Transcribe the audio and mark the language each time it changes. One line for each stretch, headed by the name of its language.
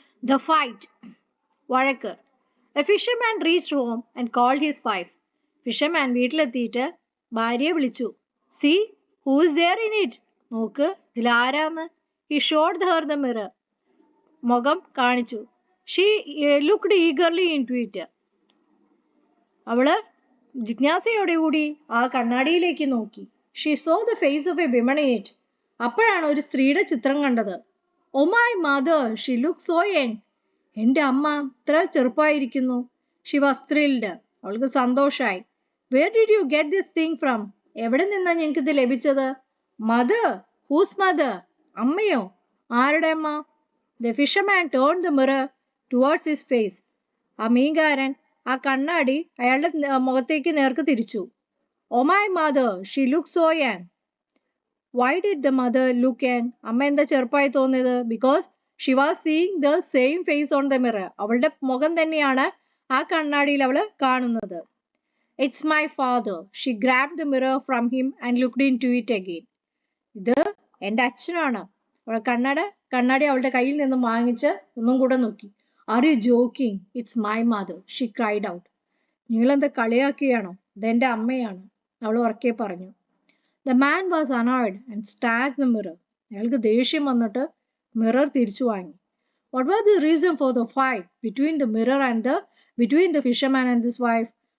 English: The fight.
Malayalam: വഴക്ക്.
English: A fisherman reached home and called his wife.
Malayalam: Fisherman വീട്ടിലെത്തിയിട്ട് ഭാര്യയെ വിളിച്ചു.
English: See, who is there in it?
Malayalam: നോക്ക്, ഇതിലാരാന്ന്.
English: He showed her the mirror.
Malayalam: മുഖം കാണിച്ചു.
English: She looked eagerly into it.
Malayalam: അവള് ജിജ്ഞാസയോടുകൂടി ആ കണ്ണാടിയിലേക്ക് നോക്കി.
English: She saw the face of a woman in it.
Malayalam: അപ്പോഴാണ് ഒരു സ്ത്രീയുടെ ചിത്രം കണ്ടത്.
English: Oh my mother, she looked so young.
Malayalam: എന്റെ അമ്മ ഇത്ര ചെറുപ്പമായിരിക്കുന്നു.
English: She was thrilled.
Malayalam: അവൾക്ക് സന്തോഷായി.
English: Where did you get this thing from?
Malayalam: എവിടെ നിന്നാ ഞങ്ങൾക്ക് ഇത് ലഭിച്ചത്?
English: Mother? Whose mother?
Malayalam: അമ്മയോ? ആരുടെ അമ്മ?
English: The fisherman turned the mirror towards his face.
Malayalam: ആ മീൻകാരൻ ആ കണ്ണാടി അയാളുടെ മുഖത്തേക്ക് നേർക്ക് തിരിച്ചു.
English: Oh my mother, she looked so young. Why did the mother look young?
Malayalam: അമ്മ എന്താ ചെറുപ്പമായി തോന്നിയത്?
English: Because she was seeing the same face on the mirror.
Malayalam: അവളുടെ മുഖം തന്നെയാണ് ആ കണ്ണാടിയിൽ അവള് കാണുന്നത്.
English: It's my father. She grabbed the mirror from him and looked into it again.
Malayalam: ഇത് എന്റെ അച്ഛനാണ്. കണ്ണാടി അവളുടെ കയ്യിൽ നിന്നും വാങ്ങിച്ച് ഒന്നും കൂടെ നോക്കി.
English: Are you joking? It's my mother. She cried out.
Malayalam: നിങ്ങളെന്താ കളിയാക്കുകയാണോ? ഇതെന്റെ അമ്മയാണ്, അവൾ ഉറക്കെ പറഞ്ഞു.
English: The man was annoyed and stabbed the mirror.
Malayalam: അയാൾക്ക് ദേഷ്യം വന്നിട്ട് മിറർ തിരിച്ചു വാങ്ങി.
English: What was the reason for the fight between the mirror and between the fisherman and his wife?